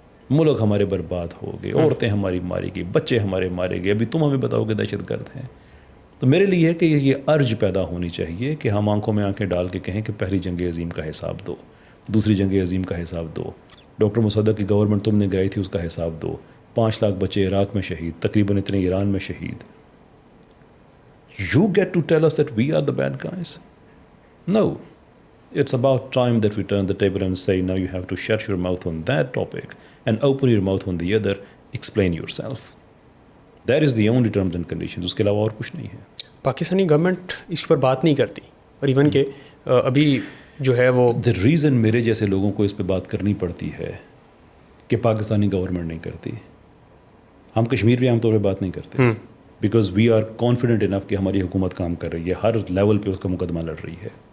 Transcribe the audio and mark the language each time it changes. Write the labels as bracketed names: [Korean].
[Urdu] ملک ہمارے برباد ہو گئے، عورتیں ہماری ماری گئی، بچے ہمارے مارے گئے، ابھی تم ہمیں بتاؤ کہ دہشت گرد ہیں. تو میرے لیے ہے کہ یہ ارج پیدا ہونی چاہیے کہ ہم آنکھوں میں آنکھیں ڈال کے کہیں کہ پہلی جنگ عظیم کا حساب دو، دوسری جنگ عظیم کا حساب دو، ڈاکٹر مصدق کی گورنمنٹ تم نے گرائی تھی اس کا حساب دو، 5 لاکھ بچے عراق میں شہید، تقریباً اتنے ایران میں شہید. [English] You get to tell us that we are the bad guys? No. It's about time that we turn the table and say, now you have to shut your mouth on that topic and open your mouth on the other. Explain yourself. That is the only terms and conditions. [Urdu] اس کے علاوہ اور کچھ نہیں ہے. Pakistani government اس پر بات نہیں کرتی، اور ایون کہ ابھی جو ہے وہ [English] The reason [Urdu] میرے جیسے لوگوں کو اس پہ بات کرنی پڑتی ہے کہ پاکستانی گورنمنٹ نہیں کرتی. ہم کشمیر پہ عام طور پہ بات نہیں کرتے [English] because we are confident enough [Urdu] کہ ہماری حکومت کام کر رہی ہے، ہر لیول پہ اس کا مقدمہ لڑ رہی ہے.